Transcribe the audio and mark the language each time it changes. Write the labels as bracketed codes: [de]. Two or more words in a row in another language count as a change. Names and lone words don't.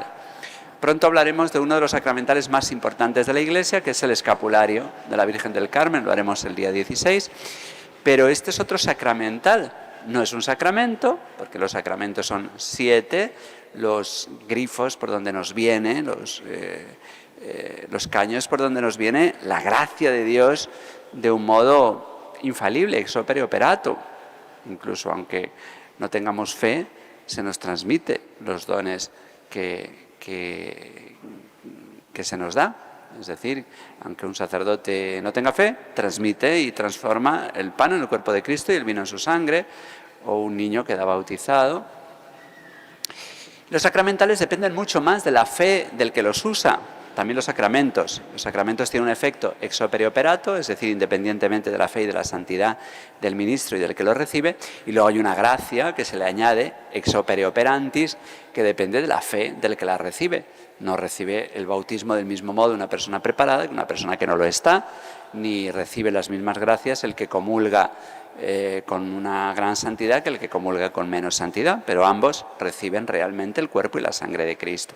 [es] Pronto hablaremos de uno de los sacramentales más importantes de la Iglesia, que es el escapulario de la Virgen del Carmen, lo haremos el día 16, pero este es otro sacramental. No es un sacramento, porque los sacramentos son 7, los grifos por donde nos viene, los caños por donde nos viene la gracia de Dios de un modo infalible, [la] ex opere operato. [es] Incluso aunque no tengamos fe, se nos transmite los dones que se nos da. Es decir, aunque un sacerdote no tenga fe, transmite y transforma el pan en el cuerpo de Cristo y el vino en su sangre, o un niño queda bautizado. Los sacramentales dependen mucho más de la fe del que los usa. También los sacramentos. Los sacramentos tienen un efecto [la] ex opere operato, [es] es decir, independientemente de la fe y de la santidad del ministro y del que lo recibe. Y luego hay una gracia que se le añade, [la] ex opere operantis, [es] que depende de la fe del que la recibe. No recibe el bautismo del mismo modo una persona preparada que una persona que no lo está, ni recibe las mismas gracias el que comulga con una gran santidad que el que comulga con menos santidad, pero ambos reciben realmente el cuerpo y la sangre de Cristo.